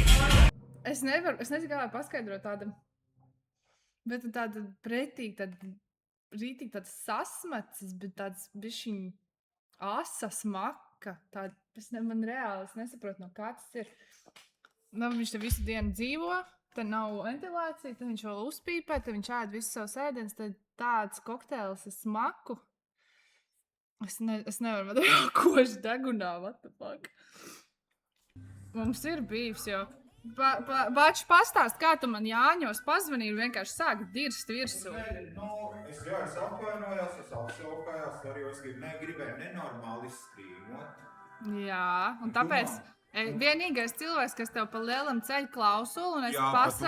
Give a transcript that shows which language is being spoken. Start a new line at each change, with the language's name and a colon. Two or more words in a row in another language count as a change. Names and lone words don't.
Latvian: Es nezinu, kā paskaidrot tādam, bet tāda pretīgi, tāda rītīgi tāds sasmacis, bet tāds bišķiņ asa smaka, tāda, man reāli, es nesaprotu, no kā tas ir. Nu, viņš te visu dienu dzīvo, te nav ventilācija, te viņš vēl uzpīpē, te viņš ēd visu savus ēdienas, te tāds kokteils ar smaku. Es nevaru, man ir koši degunā,
English: what the fuck.
Latvian: Mums ir bijis, jo Bači pastāst, kā tu man Jāņos pazvanīji un vienkārši sāk dirst virsū. Es jau es apvainojās, es apsaukājās, arī es negribēju nenormāli izstrīmot. Jā, un tāpēc vienīgais cilvēks, kas tev pa lielam ceļ klausulu, un es pasaku...